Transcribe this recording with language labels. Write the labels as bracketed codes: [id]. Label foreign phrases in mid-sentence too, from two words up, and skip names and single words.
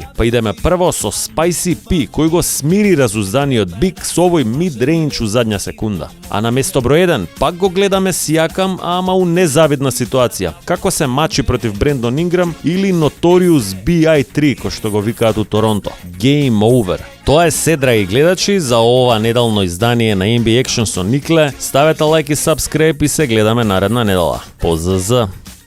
[mk] Па идеме прво со Spicy P, кој го смири разузданиот Биг со овој мид-рейндж у задња секунда. А на место број 1 пак го гледаме Сијакам, ама у незавидна ситуација. Како се мачи против Брендон Инграм или Notorious B.I.3, кој што го викаат у Торонто. [en] Game over. [mk] Тоа е се, драги гледачи, за ова неделно издание на NBA Action со Никле. Ставете лайк и сабскрип и се гледаме наредна недела. Позз!